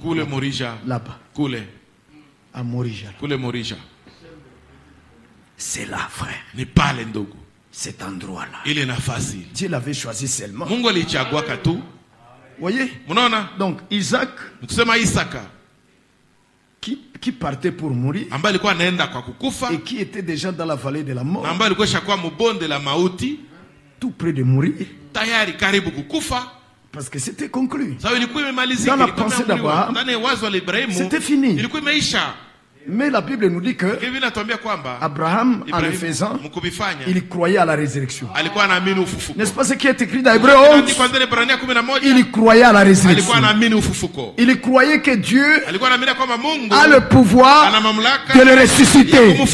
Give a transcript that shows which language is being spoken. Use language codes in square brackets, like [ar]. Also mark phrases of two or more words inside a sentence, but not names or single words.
[fr] Là-bas. À Morija. C'est là, frère. Cet endroit-là. Dieu l'avait choisi seulement. Voyez? Donc, Isaac, qui qui partait pour mourir [sw] ambaye alikuwa anaenda kwa kukufa [fr] et qui était déjà dans la vallée de la mort, [sw] ambaye alikuwa shakuwa mbonde la mauti, [fr] tout près de mourir, [sw] tayari karibu kukufa, [fr] parce que c'était conclu. [sw] Sawa ilikuwa imemalizika, [fr] dans la pensée d'Abraham, [sw] ndani ya wazo la Ibrahimu [fr] c'était fini. [sw] Ilikuwa imeisha. [fr] Mais la Bible nous dit que Abraham, en le faisant, il croyait à la résurrection. N'est-ce pas ce qui est écrit dans Hébreux 11? Il croyait à la résurrection. Il croyait que Dieu a le pouvoir de le ressusciter.